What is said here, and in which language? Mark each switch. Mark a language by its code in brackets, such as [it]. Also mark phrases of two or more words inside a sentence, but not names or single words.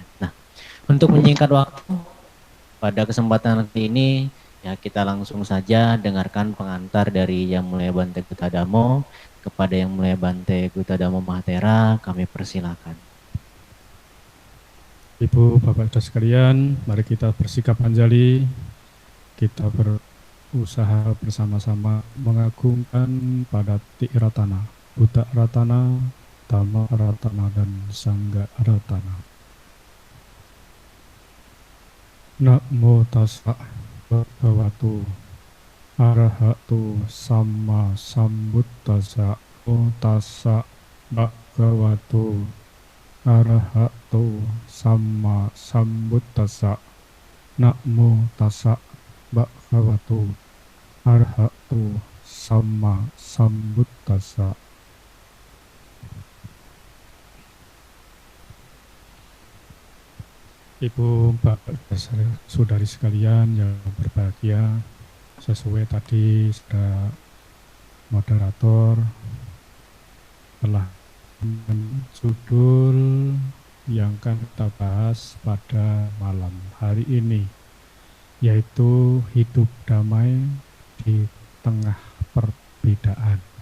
[id] Nah, untuk menyingkat waktu, pada kesempatan kali ini ya kita langsung saja dengarkan pengantar dari Yang Mulia Bante Buddhadhammo. Kepada Yang Mulia Bante Buddhadhammo Mahathera, kami persilakan. Ibu, Bapak, dan sekalian, mari kita bersikap anjali. Kita berusaha bersama-sama mengagungkan pada Tiratana, [pi] Buddha Ratana, Dhamma Ratana, [id] dan [pi] Sangha Ratana. Namo tassa bhagavato arahato sama sambuddhassa. Namo tassa bhagavato arahato sama sambuddhassa. Namo tassa bhagavato arahato sama sambuddhassa. [id] Ibu, Bapak, saudari sekalian yang berbahagia, sesuai tadi sudah moderator telah judul yang akan kita bahas pada malam hari ini, yaitu hidup damai di tengah perbedaan.